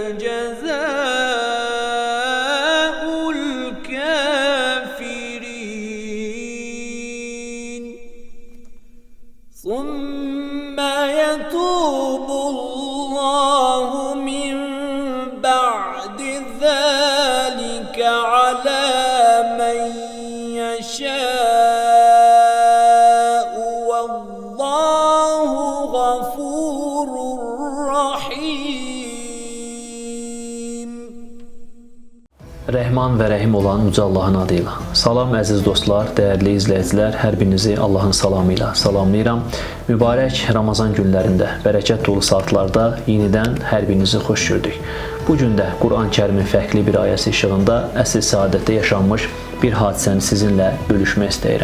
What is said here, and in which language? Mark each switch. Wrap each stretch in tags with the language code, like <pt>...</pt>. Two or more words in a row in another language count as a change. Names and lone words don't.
<ar>جزاء الكافرين ثم يتوب الله من بعد ذلك على من يشاء والله غفور رحيم.</ar> <az>Rəhman və Rəhim olan Uca Allahın adıyla. Salam əziz dostlar, dəyərli izləyicilər, hər birinizi Allahın salamı ilə salamlayıram. Mübarək Ramazan günlərində, bərəkət dolu saatlarda yenidən hər birinizi xoş gördük. Bu gün də Quran-Kərimin fərqli bir ayəsi işığında əsr səadətdə yaşanmış bir hadisəni sizinlə bölüşmək istəyirəm.</az>